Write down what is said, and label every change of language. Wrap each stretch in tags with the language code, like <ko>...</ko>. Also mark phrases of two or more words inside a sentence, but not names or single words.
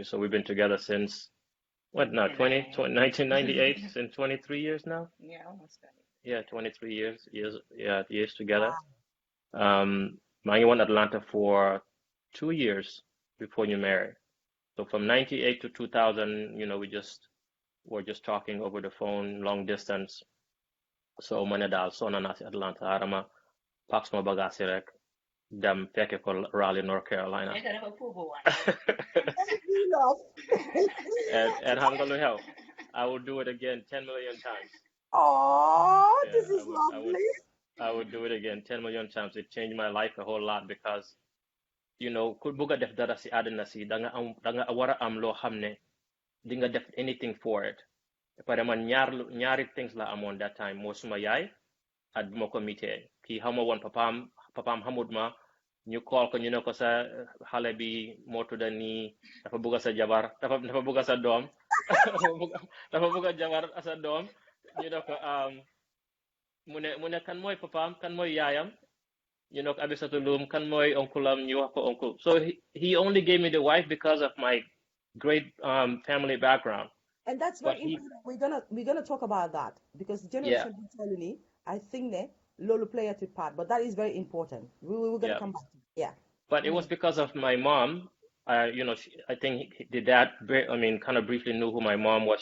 <en>So we've been together since what now, 1998, since 23 years now. Yeah, almost 20. Yeah, 23 years together.</en> <wo>Maa ngi woon Atlanta</wo> <en>for 2 years before you married. So from 98 to 2000, we're just talking over the phone, long distance.</en> <wo>So ma ne daal sonn naa si Atlanta arama</wo> <en>pack suma</en> <wo>bagage rek dem fekke ko Raleigh, North Carolina. and xam nga lu xew,</wo> <en>I will do it again 10 million times. Oh, yeah, this is lovely. I would do it again 10 million times. It changed my life a whole lot because,</en> <wo>ku bëgg a def dara si àddina si da nga war a am loo xam ne di nga def anything for it. Pare man ñaari things la amoon</wo> <en>that time,</en> <wo>moo suma yaay at bu ma ko mitee kii xama woon papaam xamut ma, ñu call ko ñu ne ko sa xale bi moo tudda nii dafa bëgg sa jabar dafa bëgg sa doom dafa bëgg jabar sa doom, ñu ne ko mu ne kan mooy papaam, kan mooy yaayam, ñu ne ko Abisatu Loum, kan mooy oncle am, ñu wax ko oncle.</wo> <en>So he only gave me the wife because of my great family background. And that's very important. We're gonna talk about that because generation telling I think Lolo play a part, but that is very important. We're gonna come back to it. Yeah. But it was because of my mom. I think the dad, kind of briefly knew who my mom was.</en>